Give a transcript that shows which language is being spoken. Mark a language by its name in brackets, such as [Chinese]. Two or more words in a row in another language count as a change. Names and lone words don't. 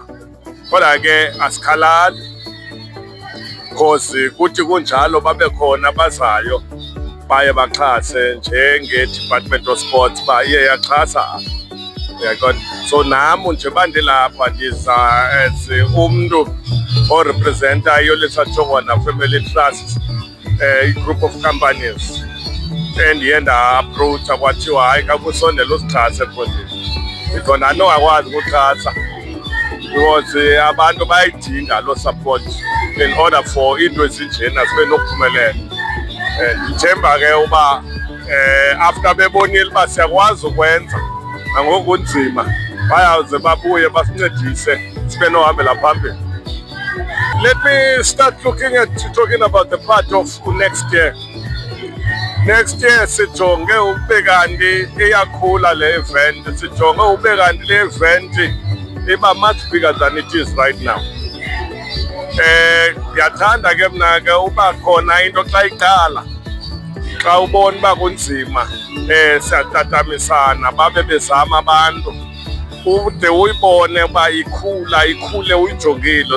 [Xhosa] Kodwa ke asikhalali, because kuthi kunjalo babe khona abazayo baye baxhase njenge-Department of Sports uba iye yaxhasa. Uyaqonda? So nam nje bandilapha ndiza as umntu orepresenta iYolisa Jongwana Family Trust, [English] i-group of companies, [Xhosa] endiye nda-approacha kwathiwa hayi kakusondela usixhase ebhodini. Because andinokwazi ukuxhasa because abantu bayayidinga loo support [English] in order for [Xhosa] into ezinjena zibe nokuphumelela. Ndithemba ke uba after bebonile uba siyakwazi ukwenza nangoku kunzima, bayawuze babuye basincedise sibe nohambela phambili. [English] Let me start talking about the part of next year. Next year [Xhosa] sijonge ube kanti iyakhula le event, sijonge ube kanti le event iba [English] much bigger than it is right now. [Xhosa] Ndiyathanda ke mna ke uba khona into xa iqala, xa ubona uba kunzima, siyatatamisa babe bezama abantu ude uyibone uba ikhule uyijongile.